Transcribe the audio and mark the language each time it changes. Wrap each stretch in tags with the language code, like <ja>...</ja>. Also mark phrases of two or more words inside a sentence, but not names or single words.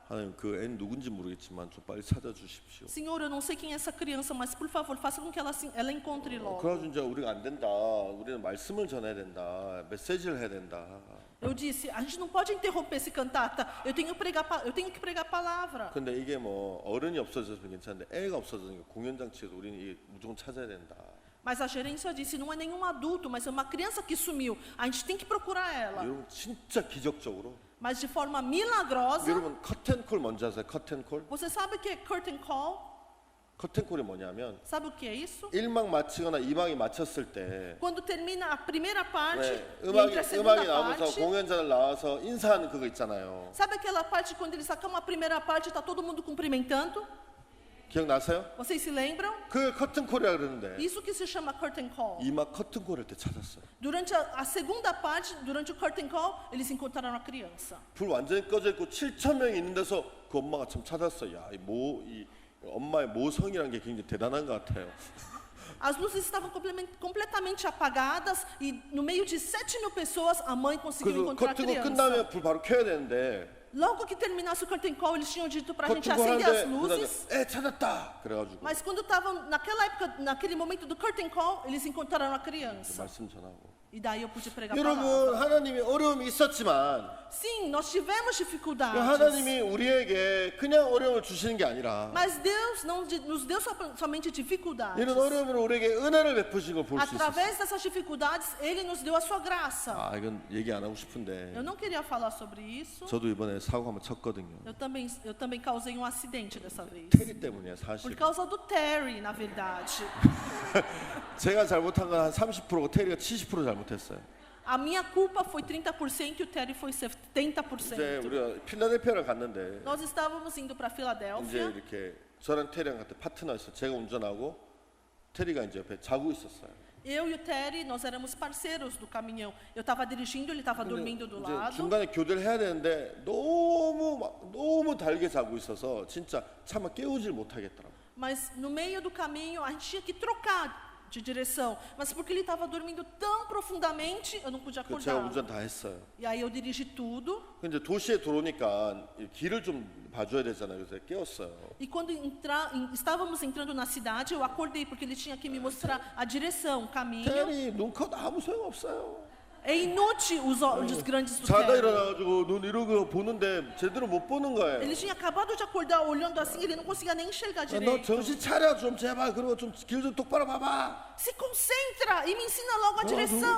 <ko>하나님 그 애는 누군지 모르겠지만 좀 빨리 찾아주십시오.</ko> <pt>Senhor, eu não sei quem é essa criança, mas por favor, faça com que ela encontre logo.</pt> <ko>그래가지고 이제 우리가 안 된다. 우리는 말씀을 전해야 된다. 메시지를 해야 된다.</ko> <pt>Eu disse, a gente não pode interromper esse cantata. Eu tenho que pregar a palavra.</pt> <ko>근데 이게 뭐 어른이 없어져서 괜찮은데 애가 없어지니까 공연장 측에서 우리는 이게 무조건 찾아야 된다.</ko> <pt>Mas a gerência disse, não é nenhum adulto, mas é uma criança que sumiu. A gente tem que procurar ela.</pt> <ko>여러분 진짜 기적적으로</ko> <pt>Mas de forma milagrosa,</pt> <ko>여러분 커튼콜 뭔지 아세요? 커튼콜?</ko> <pt>você sabe o que é</pt> <en>curtain call?</en> <ko>커튼콜이 뭐냐면</ko> <pt>Sabe o que é isso?</pt> <ko>1막 마치거나 2막이 마쳤을 때</ko> <pt>Quando termina a primeira parte</pt> <ko>네,</ko> <pt>e entra a segunda</pt> <ko>음악이 나오면서</ko> <pt>parte.</pt> <ko>공연자들 나와서 인사하는 그거 있잖아요.</ko> <pt>Sabe aquela parte quando eles sacam a primeira parte e está todo mundo cumprimentando?</pt> <ko>기억나세요?</ko> <pt>Vocês se lembram?</pt> <ko>그 커튼콜이라 그러는데</ko> <pt>Isso que se chama</pt> <en>curtain call.</en> <ko>2막 커튼콜 할 때 찾았어요.</ko> <pt>Durante a segunda parte, durante o</pt> <en>curtain call,</en> <pt>eles encontraram a criança.</pt> <ko>불 완전히 꺼져 있고 7천 명이 있는 데서 그 엄마가 참 찾았어요. 야, 이 엄마의 모성이라는 게 굉장히 대단한 것 같아요.</ko> <pt>As luzes estavam completamente apagadas e no meio de 7.000 pessoas, a mãe conseguiu</pt> <ko>그래서</ko> <pt>encontrar a</pt> <ko>커튼콜</ko> <pt>criança.</pt> <ko>끝나면 불 바로 켜야 되는데</ko> <pt>Logo que terminasse o</pt> <en>curtain call,</en> <pt>eles tinham dito para a gente</pt> <ko>커튼콜</ko> <pt>acender as</pt> <ko>하는데</ko> <pt>luzes.</pt> <ko>그다음에 찾았다 그래가지고</ko> <pt>Mas quando estavam naquela época, naquele momento do</pt> <en>curtain call,</en> <pt>eles encontraram a criança.</pt> <ko>말씀 전하고.</ko> <pt>E daí eu pude pregar a</pt> <ko>여러분</ko> <pt>palavra.</pt> <ko>하나님이 어려움이 있었지만</ko> <pt>Sim, nós tivemos dificuldades.</pt> <ko>하나님이 우리에게 그냥 어려움을 주시는 게 아니라</ko> <pt>Mas Deus não nos deu somente dificuldades.</pt> <ko>이런 어려움으로 우리에게 은혜를 베푸신 걸 볼 수 있어요.</ko> <pt>Através dessas dificuldades, Ele nos deu a sua graça.</pt> <ko>아 이건 얘기 안 하고 싶은데</ko> <pt>Eu não queria falar sobre isso.</pt> <ko>저도 이번에 사고 한번 쳤거든요.</ko> <pt>Eu também causei um acidente dessa vez.</pt> <ko>테리 때문이에요</ko> <pt>Por</pt> <ko>사실.</ko> <pt>causa do Terry, na verdade.</pt> <ko>제가 잘못한 건 한 30%고 테리가 70% 잘못했어요.</ko> <pt>A minha culpa foi 30% e o Terry foi</pt> <ko>이제</ko> <pt>70%.</pt> <ko>우리가 필라델피아를 갔는데</ko> <pt>Nós estávamos indo para</pt> <ko>이제</ko> <pt>Filadélfia.</pt> <ko>이렇게 저랑 테리랑 같은 파트너였어요. 제가 운전하고 테리가 이제 옆에 자고 있었어요.</ko> <pt>Eu e o Terry, nós éramos parceiros do caminhão. Eu estava dirigindo, ele estava dormindo do</pt> <ko>이제</ko> <pt>lado.</pt> <ko>중간에 교대를 해야 되는데 너무 달게 자고 있어서 진짜 차마 깨우질 못하겠더라고.</ko> <pt>Mas no meio do caminho, a gente tinha que trocar de direção. Mas porque ele estava dormindo tão profundamente, eu não podia</pt> <ko>그 제가</ko> <pt>acordar.</pt> <ko>운전 다 했어요.</ko> <pt>E aí eu dirigi tudo.</pt> <ko>근데 도시에 들어오니까 이 길을 좀 봐줘야 되잖아요. 그래서 깨웠어요.</ko> <pt>E quando estávamos entrando na cidade, eu acordei porque ele tinha que me mostrar a direção, o caminho.</pt> <ko>테리 눈컷 아무 소용 없어요.</ko> <pt>É inútil os olhos grandes do</pt> <ko>자다</ko> <pt>Terry.</pt> <ko>일어나가지고 눈 이러고 보는데 제대로 못 보는 거예요.</ko> <pt>Ele tinha acabado de acordar olhando assim, ele não conseguia nem enxergar</pt> <ko>너</ko> <pt>direito.</pt> <ko>정신 차려 좀 제발 그리고 좀 길 좀 똑바로 봐봐.</ko> <pt>Se concentra e me ensina logo a direção.</pt>